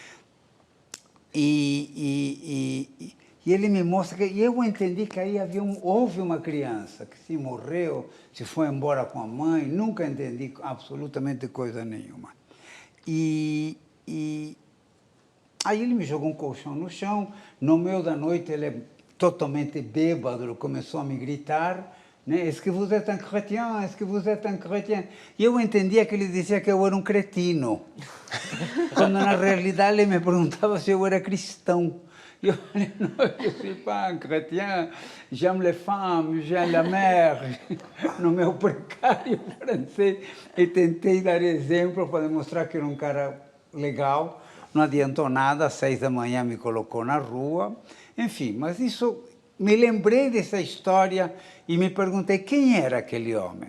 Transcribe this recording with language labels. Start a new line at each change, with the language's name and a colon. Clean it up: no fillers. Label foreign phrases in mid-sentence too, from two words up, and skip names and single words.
Portuguese: E ele me mostra que eu entendi que aí houve uma criança que se morreu, se foi embora com a mãe, nunca entendi absolutamente coisa nenhuma. E aí ele me jogou um colchão no chão, no meio da noite ele é totalmente bêbado, ele começou a me gritar, né?
French: Est-ce que vous êtes un chrétien? Est-ce que vous êtes un chrétien?
Portuguese: E eu entendia que ele dizia que eu era um cretino, quando na realidade ele me perguntava se eu era cristão. E eu falei, não,
French: je ne suis pas un chrétien, j'aime les femmes, j'aime la mer,
Portuguese: no meu precário francês. E tentei dar exemplo para demonstrar que era um cara legal. Não adiantou nada, às 6 da manhã me colocou na rua. Enfim, mas isso, me lembrei dessa história e me perguntei quem era aquele homem.